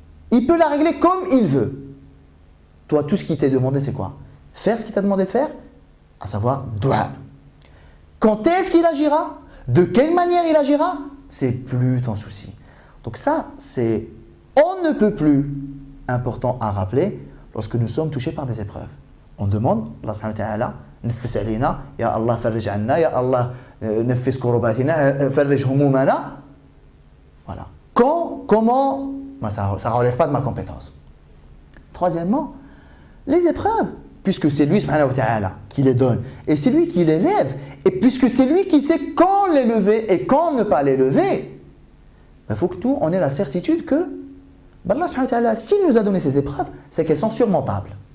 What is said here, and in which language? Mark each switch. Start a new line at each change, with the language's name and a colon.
French: Il peut la régler comme il veut. Toi, tout ce qui t'est demandé, c'est quoi? Faire ce qu'il t'a demandé de faire, à savoir dua. Quand est-ce qu'il agira? De quelle manière il agira? C'est plus ton souci. Donc ça, c'est on ne peut plus important à rappeler lorsque nous sommes touchés par des épreuves. On demande, Allah subhanahu wa ta'ala,
Arabic: نفس علينا يا الله فرج عنا يا الله نفس كرباتنا فرج همومنا.
French: Voilà. Quand, comment, ça ne relève pas de ma compétence. Troisièmement, les épreuves, puisque c'est lui subhanahu wa ta'ala qui les donne et c'est lui qui les lève, et puisque c'est lui qui sait quand les lever et quand ne pas les lever, il faut que nous on ait la certitude que Allah subhanahu wa ta'ala, s'il nous a donné ces épreuves, c'est qu'elles sont surmontables.